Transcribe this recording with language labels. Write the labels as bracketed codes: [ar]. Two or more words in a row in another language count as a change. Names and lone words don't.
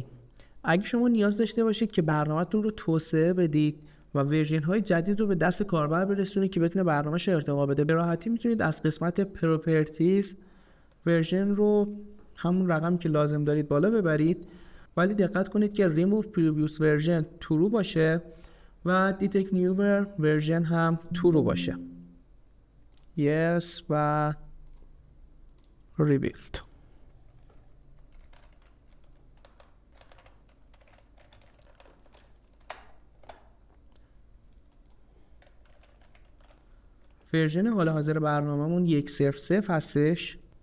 [fa] اگه شما نیاز داشته باشید که برنامه‌تون رو توسعه بدید و ورژن های جدید رو به دست کاربر برسونید که بتونه برنامه‌اش ارتقا بده، به راحتی میتونید از قسمت پراپرتیز ورژن رو همون رقم که لازم دارید بالا ببرید، ولی دقت کنید که [en] remove previous version true [fa] باشه و [en] detect newer version [fa] هم true باشه. [en] yes و rebuild. [fa] ورژن حال حاضر برنامه‌مون 1.0.0 هستش.